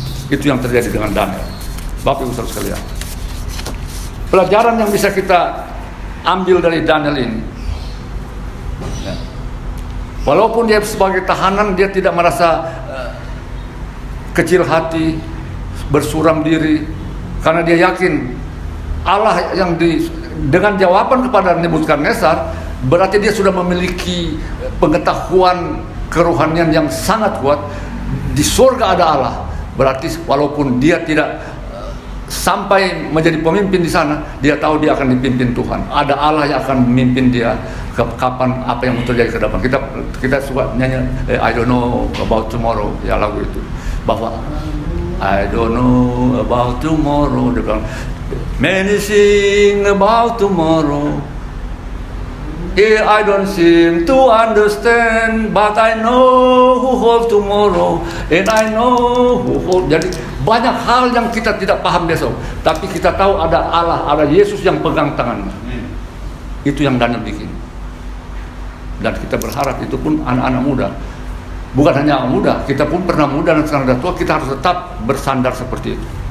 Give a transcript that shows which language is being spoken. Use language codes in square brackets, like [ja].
[id] Itu yang terjadi dengan Daniel. Bapak Ibu saudara sekalian, pelajaran yang bisa kita ambil dari Daniel ini, ya, walaupun dia sebagai tahanan, dia tidak merasa kecil hati, bersuram diri, karena dia yakin Allah yang dengan jawaban kepada Nebukadnezar, berarti dia sudah memiliki pengetahuan kerohanian yang sangat kuat. Di surga ada Allah, berarti walaupun dia tidak sampai menjadi pemimpin di sana, dia tahu dia akan dipimpin Tuhan. Ada Allah yang akan memimpin dia kapan apa yang terjadi ke depan. Kita suka nyanyi [en] I don't know about tomorrow, [id] ya lagu itu. Bahwa [en] I don't know about tomorrow, [id] dia bilang [en] many sing about tomorrow. I don't seem to understand, but I know who holds tomorrow, and I know who holds. [id] Jadi banyak hal yang kita tidak paham besok, tapi kita tahu ada Allah, ada Yesus yang pegang tangan. Itu yang Daniel bikin. Dan kita berharap itu pun anak-anak muda. Bukan hanya anak muda, kita pun pernah muda dan sekarang sudah tua, kita harus tetap bersandar seperti itu.